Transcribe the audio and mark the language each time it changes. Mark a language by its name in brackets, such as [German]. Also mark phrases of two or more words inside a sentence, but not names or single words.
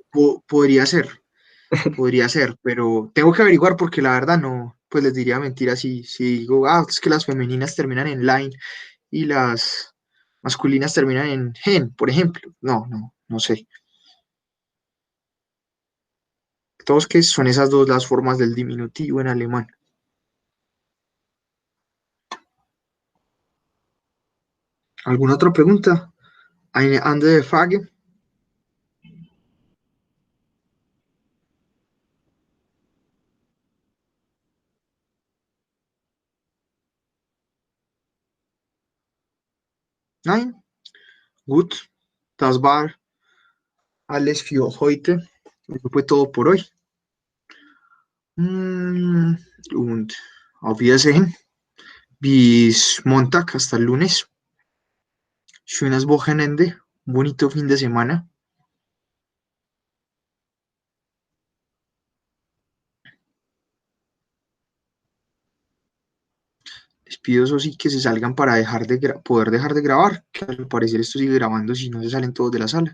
[Spanish] Podría ser, pero tengo que averiguar porque la verdad no, pues les diría mentira si digo, es que las femeninas terminan en line y las masculinas terminan en gen, por ejemplo. No sé. Todos que son esas dos las formas del diminutivo en alemán. ¿Alguna otra pregunta? [German] Eine andere Frage? Nein? Gut. Das war alles für heute. [Spanish] Eso fue todo por hoy. [German] Und auf Wiedersehen. Bis Montag, [Spanish] hasta el lunes. [German] Schönes Wochenende. [Spanish] Bonito fin de semana. Les pido eso sí que se salgan para poder dejar de grabar, que al parecer esto sigue grabando si no se salen todos de la sala.